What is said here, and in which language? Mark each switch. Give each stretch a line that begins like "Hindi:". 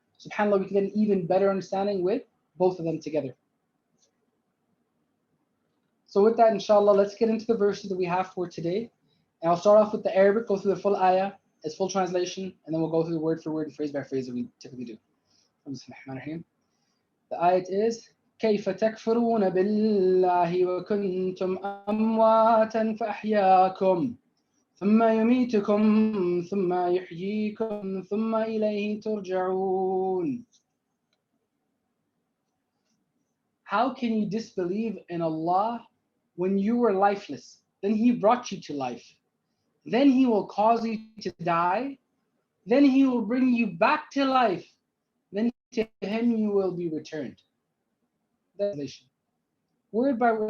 English: SubhanAllah, we can get an even better understanding with both of them together. So with that, inshallah, let's get into the verses that we have for today. And I'll start off with the Arabic, go through the full ayah, as full translation, and then we'll go through word for word and phrase by phrase that we typically do. The ayat is
Arabic: كيف تكفرون بالله وكنتم أمواتا فأحياكم ثم يميتكم ثم يحييكم ثم إليه ترجعون.
English: How can you disbelieve in Allah when you were lifeless? Then He brought you to life. Then He will cause you to die. Then He will bring you back to life. Then to Him you will be returned. Translation. Word by word.